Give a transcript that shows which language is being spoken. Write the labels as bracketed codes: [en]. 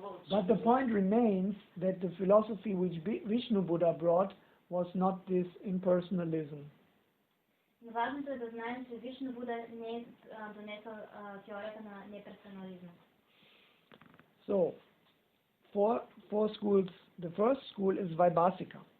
[en] But the point remains that the philosophy which Vishnu Buddha brought was not this impersonalism. [bg] Важното е да знаем, че Вишну Буда не е донесъл теорията на неперсонализма. [en] So, four schools. The first school is Vaibhasika.